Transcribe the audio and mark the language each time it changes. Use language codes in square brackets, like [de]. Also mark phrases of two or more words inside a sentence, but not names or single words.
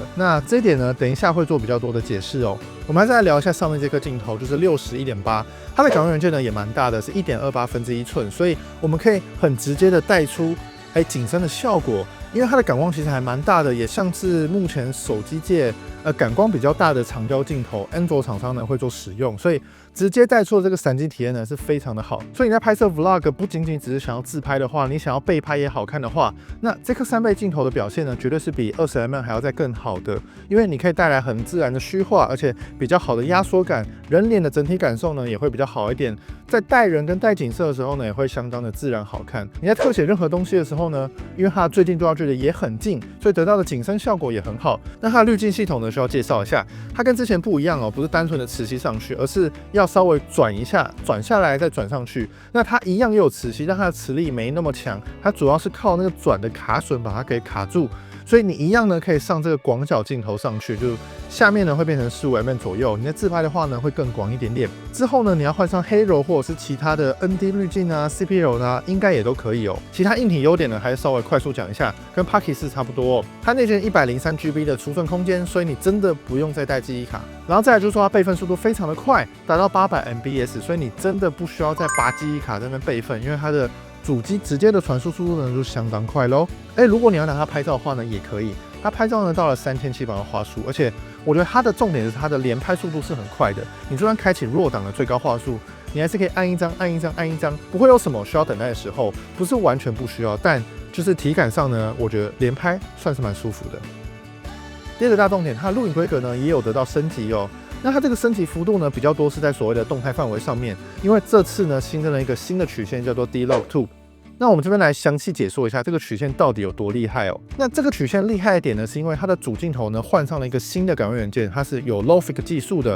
[zh] 那這一點呢，等一下會做比較多的解釋哦。我們還是來聊一下上面這顆鏡頭，就是 60-1.8， 它的感光元件呢也蠻大的，是1.28寸，所以我們可以很直接的带出景深的效果。因为它的感光其實還蠻大的，也像是目前手機界感光比較大的長焦鏡頭，安卓廠商呢會做使用，所以直接帶出的這個閃擊體驗呢是非常的好。所以你在拍攝 Vlog 不僅僅只是想要自拍的話，你想要背拍也好看的話，那這顆3倍鏡頭的表現呢，絕對是比 20mm 還要再更好的，因為你可以帶來很自然的虛化，而且比較好的壓縮感，人臉的整體感受呢也會比較好一點。在帶人跟帶景色的時候呢，也會相當的自然好看。你在特寫任何東西的時候呢，因為它的最近对焦距離也很近，所以得到的景深效果也很好。那它的濾鏡系統呢，需要介紹一下，它跟之前不一樣哦，不是單純的磁吸上去，而是要稍微轉一下，轉下來再轉上去。那它一樣也有磁吸，但它的磁力沒那麼強，它主要是靠那個轉的卡榫把它給卡住。所以你一樣呢，可以上這個廣角鏡頭上去，就下面呢會變成15mm左右。你在自拍的話呢，會更廣一點點。之後呢，你要換上黑柔或者是其他的 ND 濾鏡啊、CP 柔啊，應該也都可以哦。其他硬體優點呢，還是稍微快速講一下，跟 Pocket 4 差不多哦。它內建103GB 的儲存空間，所以你真的不用再帶記憶卡。然後再來就是說，它備份速度非常的快，達到800MBs，所以你真的不需要再拔記憶卡在那邊備份，因為它的主機直接的傳輸速度呢就相當快嘍。如果你要拿它拍照的話呢，也可以。它拍照呢到了3700畫素，而且我覺得它的重點是它的連拍速度是很快的。你就算開啟RAW檔的最高畫素，你還是可以按一張、按一張、按一張，不會有什麼需要等待的時候。不是完全不需要，但就是體感上呢，我覺得連拍算是蠻舒服的。第二個大重點，它的錄影規格呢也有得到升級哦。那它這個升級幅度呢比較多是在所謂的動態範圍上面，因為這次呢新增了一個新的曲線叫做 D-Log2。那我們這邊來詳細解說一下這個曲線到底有多厲害哦。那這個曲線厲害一點呢，是因為它的主鏡頭呢換上了一個新的感光元件，它是有 LOFIX 技術的。